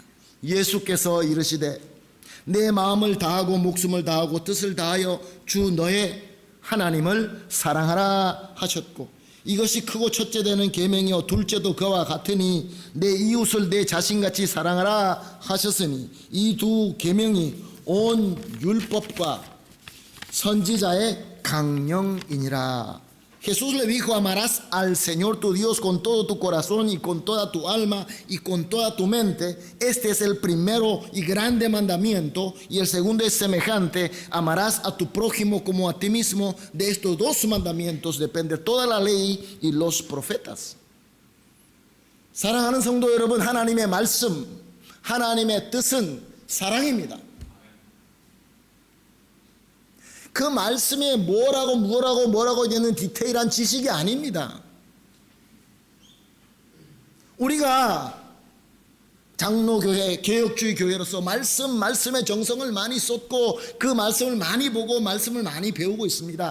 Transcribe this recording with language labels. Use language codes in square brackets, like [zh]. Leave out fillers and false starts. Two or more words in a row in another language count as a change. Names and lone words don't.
[ko] 예수께서 이르시되 내 마음을 다하고 목숨을 다하고 뜻을 다하여 주 너의 하나님을 사랑하라 하셨고 이것이 크고 첫째 되는 계명이요 둘째도 그와 같으니 내 이웃을 내 자신같이 사랑하라 하셨으니 이 두 계명이 온 율법과 선지자의 강령이니라. [es] Jesús le dijo: amarás al Señor tu Dios con todo tu corazón y con toda tu alma y con toda tu mente. Este es el primero y grande mandamiento, y el segundo es semejante: amarás a tu prójimo como a ti mismo. De estos dos mandamientos depende toda la ley y los profetas. [ko] 사랑하는 성도 여러분, 하나님의 말씀, 하나님의 뜻은 사랑입니다. 그 말씀에 뭐라고 되는 디테일한 지식이 아닙니다. 우리가 장로교회, 개혁주의 교회로서 말씀에 정성을 많이 쏟고 그 말씀을 많이 보고 말씀을 많이 배우고 있습니다.